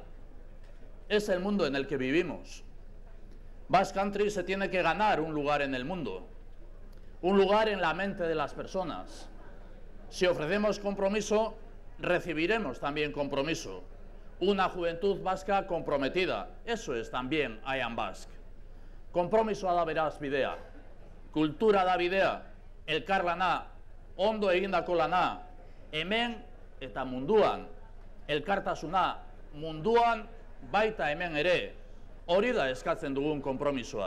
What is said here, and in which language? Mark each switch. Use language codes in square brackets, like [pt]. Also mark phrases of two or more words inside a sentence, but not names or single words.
[es] Es el mundo en el que vivimos. Basque Country se tiene que ganar un lugar en el mundo, un lugar en la mente de las personas. Si ofrecemos compromiso, recibiremos también compromiso. Una juventud vasca comprometida, eso es también I Am Basque. [eu] Kompromisoa da beraz bidea, kultura da bidea, elkarlana, ondo egindako lana, hemen eta munduan, elkartasuna munduan baita hemen ere, hori da eskatzen dugun konpromisoa.